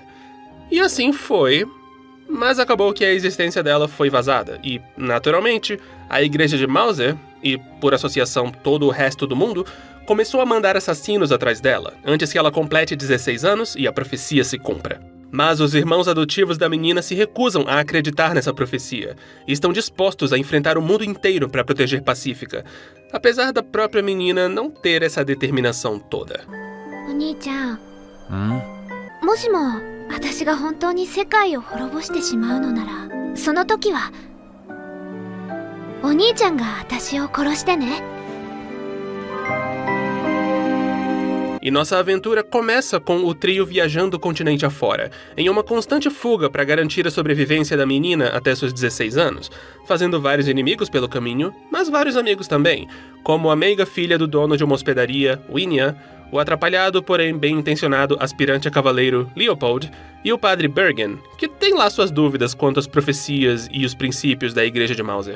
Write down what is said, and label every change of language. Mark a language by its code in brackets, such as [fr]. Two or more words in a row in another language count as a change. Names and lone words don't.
[pt] E assim foi, mas acabou que a existência dela foi vazada, e, naturalmente, a Igreja de Mauser, e por associação todo o resto do mundo, começou a mandar assassinos atrás dela, antes que ela complete 16 anos e a profecia se cumpra. Mas os irmãos adotivos da menina se recusam a acreditar nessa profecia e estão dispostos a enfrentar o mundo inteiro para proteger Pacífica, apesar da própria menina não ter essa determinação toda. [ja] Oni-chan, もしも私が本当に世界を滅ぼしてしまうのなら、その時はお兄ちゃんが私を殺してね。 [pt] E nossa aventura começa com o trio viajando o continente afora, em uma constante fuga para garantir a sobrevivência da menina até seus 16 anos, fazendo vários inimigos pelo caminho, mas vários amigos também, como a meiga filha do dono de uma hospedaria, Winia, o atrapalhado, porém bem intencionado aspirante a cavaleiro, Leopold, e o padre Bergen, que tem lá suas dúvidas quanto às profecias e os princípios da Igreja de Mauser.